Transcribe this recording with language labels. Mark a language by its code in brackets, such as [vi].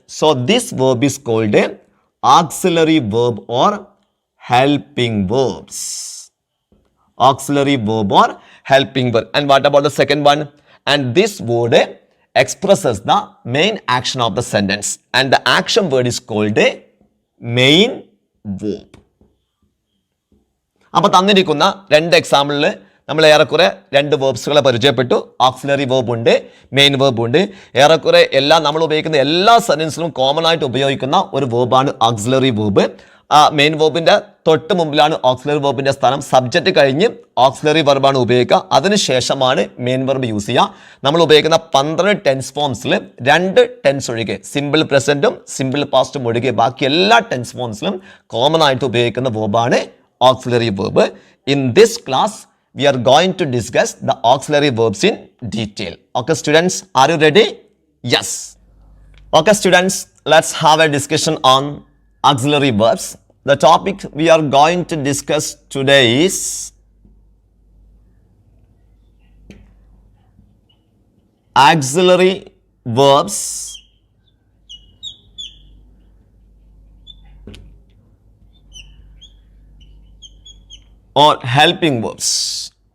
[en] So this verb is called a auxiliary verb or helping verbs. Auxiliary verb or helping verb. And what about the second one? And this word expresses the main action of the sentence and the action word is called a main verb. [ml] അപ്പോൾ തന്നിരിക്കുന്ന രണ്ട് എക്സാമ്പിളിൽ നമ്മൾ ഏറെക്കുറെ രണ്ട് വേർബ്സുകളെ പരിചയപ്പെട്ടു. Auxiliary verb ഉണ്ട്, main verb ഉണ്ട്. ഏറെക്കുറെ നമ്മൾ ഉപയോഗിക്കുന്ന എല്ലാ സെന്റൻസിലും കോമൺ ആയിട്ട് ഉപയോഗിക്കുന്ന ഒരു വേർബാണ് ഓക്സിലറി വേർബ്. മെയിൻ വേർബിന്റെ തൊട്ട് മുമ്പിലാണ് ഓക്സിലറി വേർബിന്റെ സ്ഥാനം. സബ്ജക്റ്റ് കഴിഞ്ഞ് ഓക്സിലറി വെർബാണ് ഉപയോഗിക്കുക. അതിനുശേഷമാണ് മെയിൻ വെർബ് യൂസ് ചെയ്യുക. നമ്മൾ ഉപയോഗിക്കുന്ന 12 ടെൻസ് ഫോംസിൽ 2 ടെൻസ് ഒഴികെ, സിമ്പിൾ പ്രസന്റും സിമ്പിൾ പാസ്റ്റും ഒഴികെ ബാക്കി എല്ലാ ടെൻസ് ഫോംസിലും കോമൺ ആയിട്ട് ഉപയോഗിക്കുന്ന വേർബാണ് auxiliary verb. [en] In this class, we are going to discuss the auxiliary verbs in detail. Okay, students, are you ready? Yes. Okay, students, let's have a discussion on auxiliary verbs. The topic we are going to discuss today is auxiliary verbs or helping verbs.